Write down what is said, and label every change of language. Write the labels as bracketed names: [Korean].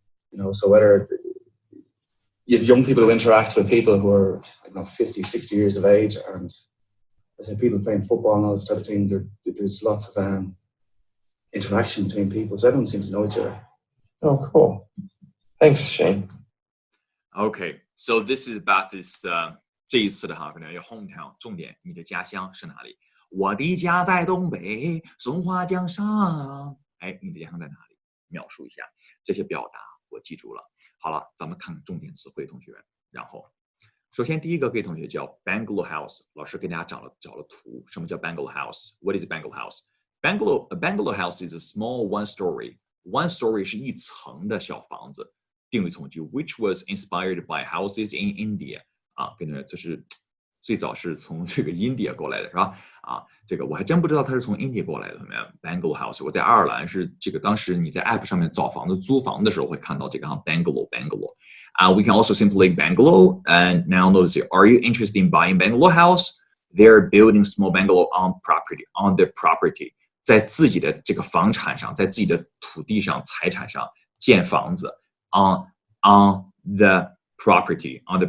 [English] You know, so whether you have young people who interact with people who are, 50, 60 years of age, and I say people playing football and all this type of thing, there's lots of interaction between people. So everyone seems to know each other. Oh, cool. Thanks, Shane. Okay, so this is about this [Chinese] 这一次的哈，可能有 hometown 重点，你的家乡是哪里？我的家在东北松花江上。哎，你的家乡在哪里？描述一下这些表达，我记住了。好了，咱们看看重点词汇，同学。然后，首先第一个，各位同学叫 bungalow house， 老师给大家找了图。什么叫 [English] bungalow house？What is a bungalow house？A bungalow house is a small one-story. [Chinese] One story 是一层的小房子。定语从句 [English] ，which was inspired by houses in India。 [Chinese] 啊，跟着这是最早是从这个 India 过来的，是吧？啊，这个我还真不知道它是从 India 过来的。怎么样 ？Bungalow house， 我在爱尔兰是这个，当时你在 App 上面找房子、租房的时候会看到这个哈 bungalow。 [English] We can also simply bungalow and now notice it. Are you interested in buying bungalow house? They're building small bungalow on their property， [Chinese] 在自己的这个房产上，在自己的土地上、财产上建房子 [English] on the property。